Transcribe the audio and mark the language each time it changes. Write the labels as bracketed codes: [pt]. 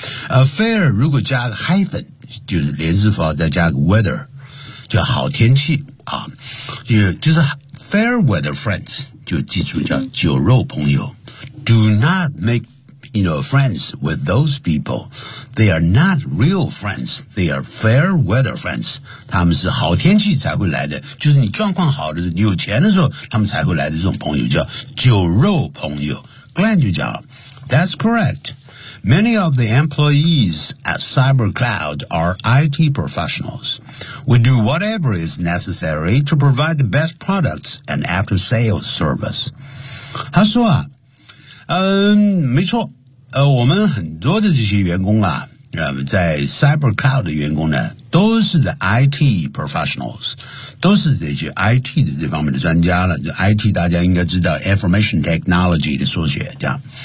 [zh] A fair, 如果加个 hyphen, 就是连字符再加个 weather, 就好天气啊，就是 [en] fair weather friends, [zh] 就记住叫酒肉朋友。 [en] Do not make,You know, friends with those people. They are not real friends. They are fair weather friends. [zh] 他们是好天气才会来的，就是你状况好的时候，你有钱的时候，他们才会来的这种朋友叫酒肉朋友。 [en] Glenn [zh] 就讲 [en] That's correct. Many of the employees at CyberCloud are IT professionals. We do whatever is necessary to provide the best products and after-sales service. [zh] 他说啊没错我们很多的这些员工啊在 CyberCloud 的员工呢都是的 IT professionals, 都是这些 IT 的这方面的专家了，就 IT 大家应该知道 information technology 的缩写这样。